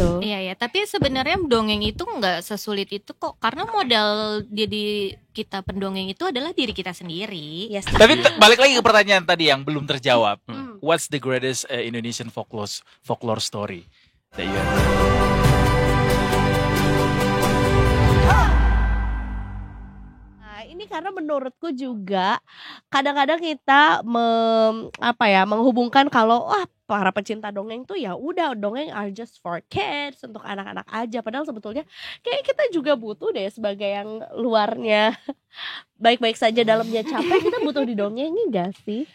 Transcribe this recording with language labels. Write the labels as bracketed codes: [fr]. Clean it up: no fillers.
[id] Iya, tapi sebenarnya dongeng itu nggak sesulit itu kok, karena modal jadi kita pendongeng itu adalah diri kita sendiri. [en] Yes. [id] Tapi balik lagi ke pertanyaan tadi yang belum terjawab. [en] What's the greatest Indonesian folklore story that you have? [id] Ini karena menurutku juga kadang-kadang kita menghubungkan kalau para pecinta dongeng tuh ya udah dongeng [en] are just for kids, [id] untuk anak-anak aja, padahal sebetulnya kayak kita juga butuh deh sebagai yang luarnya baik-baik saja dalamnya capek, kita butuh didongengi gak sih?